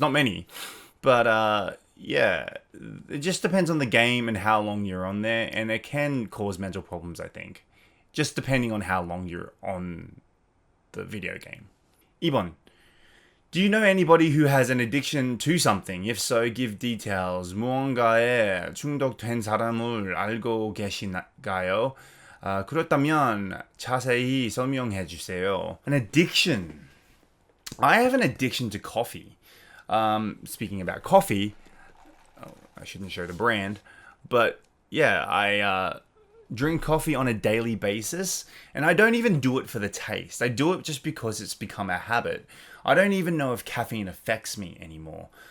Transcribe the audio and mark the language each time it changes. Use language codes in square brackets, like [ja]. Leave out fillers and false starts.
[en] Not many, but yeah, it just depends on the game and how long you're on there, and it can cause mental problems, I think. Just depending on how long you're on the video game. [ko] 2번. [en] Do you know anybody who has an addiction to something? If so, give details. [ko] 무언가에 중독된 사람을 알고 계신가요? 그렇다면 자세히 설명해 주세요. [en] An addiction. I have an addiction to coffee. Speaking about coffee, I shouldn't show the brand, but yeah, I drink coffee on a daily basis, and I don't even do it for the taste. I do it just because it's become a habit. I don't even know if caffeine affects me anymore.